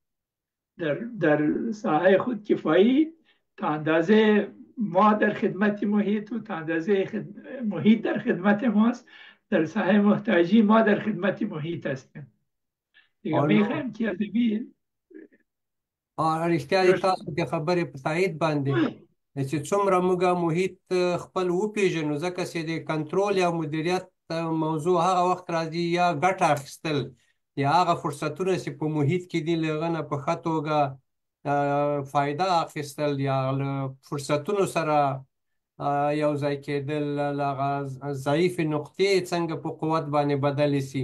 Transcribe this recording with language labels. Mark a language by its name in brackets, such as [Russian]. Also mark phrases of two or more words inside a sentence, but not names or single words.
[Persian] در ساحه خودکفایی تا اندازه ما در خدمت محیط و تا اندازه محیط در خدمت ماست. در ساحه محتاجی ما در خدمت محیط هستیم. دیگه میخوایم که ادبی [Pashto] رښتیا دي تاسو د خبرې په تایید باندې چې څومره موږ محیط خپل وپېژنو، ځکه چې د کنټرول یا مدیریت موضوع هغه وخت راځي یا ګټه اخیستل یا هغه فرصتونه چې په محیط کې دي له هغه نه په ښه توګه فایده اخیستل یا له فرصتونو سره یو ځای کېدل، هغه ضعیفې نقطې څنګه په قوت باندې بدلې شي.